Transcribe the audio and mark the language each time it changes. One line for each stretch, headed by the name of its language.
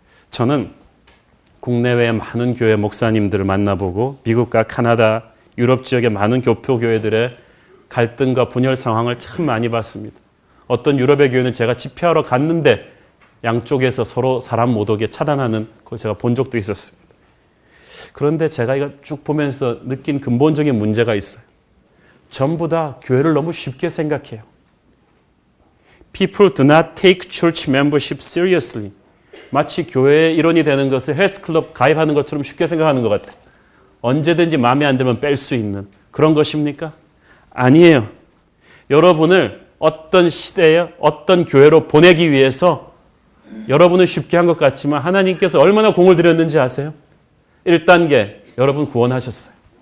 Korean: 저는 국내외의 많은 교회 목사님들을 만나보고 미국과 카나다, 유럽 지역의 많은 교포교회들의 갈등과 분열 상황을 참 많이 봤습니다. 어떤 유럽의 교회는 제가 집회하러 갔는데 양쪽에서 서로 사람 못 오게 차단하는 걸 제가 본 적도 있었습니다. 그런데 제가 이거 쭉 보면서 느낀 근본적인 문제가 있어요. 전부 다 교회를 너무 쉽게 생각해요.
English: People do not take church membership seriously.
Korean: 마치 교회의 일원이 되는 것을 헬스클럽 가입하는 것처럼 쉽게 생각하는 것 같아요. 언제든지 마음에 안 들면 뺄 수 있는 그런 것입니까? 아니에요. 여러분을 어떤 시대에 어떤 교회로 보내기 위해서 여러분은 쉽게 한 것 같지만 하나님께서 얼마나 공을 들였는지 아세요? 1단계 여러분 구원하셨어요.